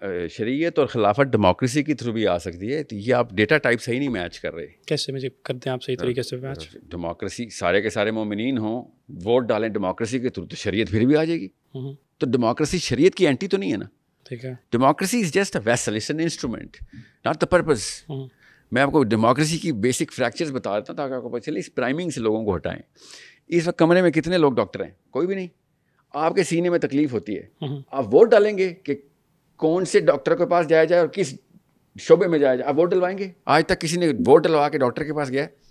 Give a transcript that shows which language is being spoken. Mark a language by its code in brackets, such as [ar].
[ur] شریعت اور خلافت ڈیموکریسی کی تھرو بھی آ سکتی ہے. تو یہ آپ ڈیٹا ٹائپ صحیح نہیں میچ کر رہے. کیسے مجھے کرتے ہیں آپ صحیح طریقے سے میچ؟ ڈیموکریسی سارے کے سارے مومنین ہوں, ووٹ ڈالیں ڈیموکریسی کے تھرو, تو شریعت پھر بھی آ جائے گی. تو ڈیموکریسی شریعت کی اینٹی تو نہیں ہے نا. ٹھیک ہے. [en] Democracy is just a vessel, it's an instrument, not the purpose. [ur] میں آپ کو ڈیموکریسی کی بیسک فریکچرز بتا دیتا ہوں تاکہ آپ کو پتہ چلے. اس پرائمنگ سے لوگوں کو ہٹائیں. اس وقت کمرے میں کتنے لوگ ڈاکٹر ہیں؟ کوئی بھی نہیں. آپ کے سینے میں تکلیف ہوتی ہے, آپ ووٹ ڈالیں گے کہ کون سے ڈاکٹر کے پاس جایا جائے اور کس شعبے میں جایا جائے, آپ ووٹ ڈلوائیں گے؟ آج تک کسی نے ووٹ ڈلوا کے ڈاکٹر کے پاس گیا ہے؟